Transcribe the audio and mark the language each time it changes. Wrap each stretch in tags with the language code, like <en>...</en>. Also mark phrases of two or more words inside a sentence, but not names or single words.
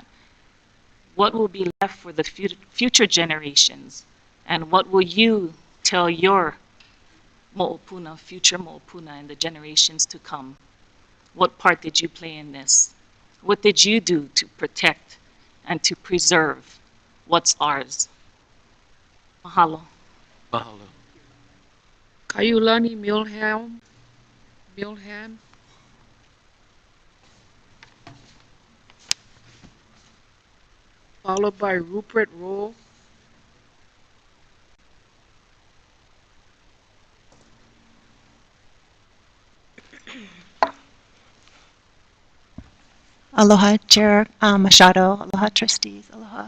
<en>What will be left for the future generations? And what will you tell your mo'opuna, future mo'opuna, and the generations to come? What part did you play in this? What did you do to protect and to preserve what's ours? Mahalo. Mahalo. Kaiulani Milham, followed by Rupert Roll. Aloha, Chair Machado. Aloha, trustees. Aloha,</en>